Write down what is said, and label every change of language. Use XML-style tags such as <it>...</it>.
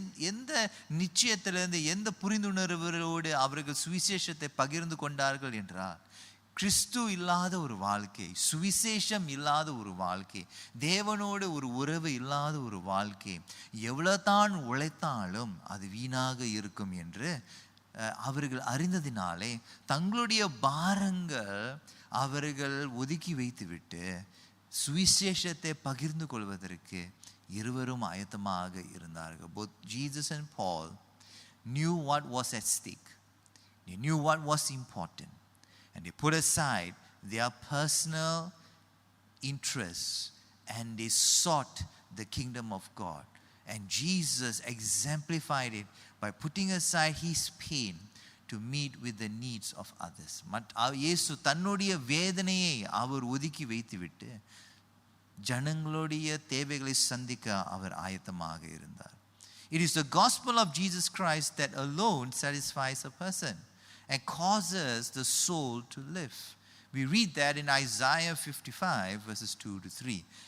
<ta>எந்த நிச்சயத்திலிருந்து, எந்த புரிந்துணர்வோடு அவர்கள் சுவிசேஷத்தை பகிர்ந்து கொண்டார்கள் என்றால், கிறிஸ்து இல்லாத ஒரு வாழ்க்கை, சுவிசேஷம் இல்லாத ஒரு வாழ்க்கை, தேவனோடு ஒரு உறவு இல்லாத ஒரு வாழ்க்கை எவ்வளவுதான் உழைத்தாலும் அது வீணாக இருக்கும் என்று அவர்கள் அறிந்ததினாலே தங்களுடைய பாரங்கள் அவர்கள் ஒதுக்கி வைத்துவிட்டு சுவிசேஷத்தை பகிர்ந்து கொள்வதற்கு இருவரும் ஆயத்தமாக இருந்தார்கள்.</ta> <en>Both Jesus and Paul knew what was at stake. They knew what was important. And they put aside their personal interests and they sought the kingdom of God. And Jesus exemplified it by putting aside his pain to meet with the needs of others.</en> <ta>இயேசு தன்னுடைய வேதனையை அவர் ஒதுக்கி வைத்துவிட்டு ஜனங்களுடைய தேவைகளை சந்திக்க அவர் ஆயத்தமாக இருந்தார்.</ta> <en>It is the gospel of Jesus Christ that alone satisfies a person and causes the soul to live. We read that in Isaiah 55 verses 2 to 3.</en>